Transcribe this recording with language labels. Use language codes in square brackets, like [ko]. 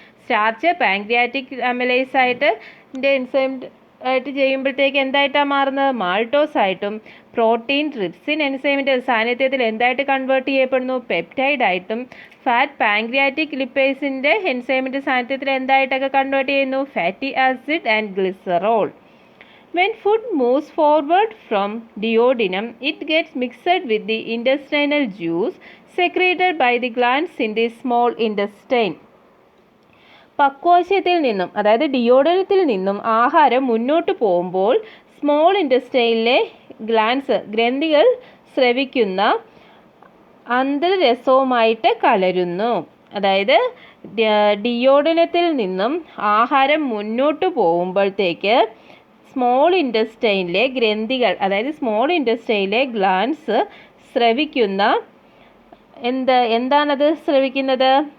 [ml] Starch pancreatic amylase ആയിട്ട് enzyme ആയിട്ട് ചെയ്യുമ്പോഴത്തേക്ക് എന്തായിട്ടാണ് മാറുന്നത്? മാൾട്ടോസ് ആയിട്ടും. പ്രോട്ടീൻ ട്രിപ്സിൻ എൻസൈമിൻ്റെ സാന്നിധ്യത്തിൽ എന്തായിട്ട് കൺവേർട്ട് ചെയ്യപ്പെടുന്നു? പെപ്റ്റൈഡ് ആയിട്ടും. ഫാറ്റ് പാൻക്രിയാറ്റിക് ലിപ്പേസിൻ്റെ എൻസൈമിൻ്റെ സാന്നിധ്യത്തിൽ എന്തായിട്ടൊക്കെ കൺവേർട്ട് ചെയ്യുന്നു? [en] Fatty acid and glycerol. When food moves forward from duodenum, it gets mixed with the intestinal juice secreted by the glands in the small intestine. [ml] പക്വാശയത്തിൽ നിന്നും, അതായത് ഡിയോഡനത്തിൽ നിന്നും ആഹാരം മുന്നോട്ട് പോകുമ്പോൾ സ്മോൾ ഇൻറ്റസ്റ്റൈനിലെ ഗ്രന്ഥികൾ സ്രവിക്കുന്ന അന്തരരസവുമായിട്ട് കലരുന്നു. അതായത് ഡിയോഡനത്തിൽ നിന്നും ആഹാരം മുന്നോട്ട് പോകുമ്പോഴത്തേക്ക് സ്മോൾ ഇൻറ്റസ്റ്റൈനിലെ ഗ്രന്ഥികൾ, അതായത് സ്മോൾ ഇൻറ്റസ്റ്റൈനിലെ ഗ്ലാൻസ് സ്രവിക്കുന്ന എന്താണത് സ്രവിക്കുന്നത്?